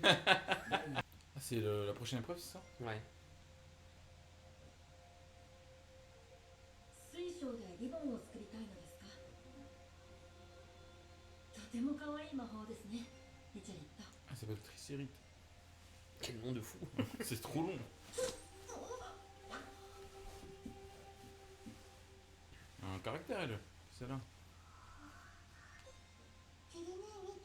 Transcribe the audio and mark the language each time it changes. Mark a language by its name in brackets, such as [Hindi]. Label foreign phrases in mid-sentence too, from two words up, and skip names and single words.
[French] Ah, c'est la prochaine épreuve, c'est ça? Ouais. [Japanese] 水晶でリボンを作りたいのですかとても可愛い魔法ですねリチャリット [French] Ah, ça s'appelle Tricérite. Quel nom de fou. C'est trop long. Un caractère, elle. C'est là. [Japanese] キリ姉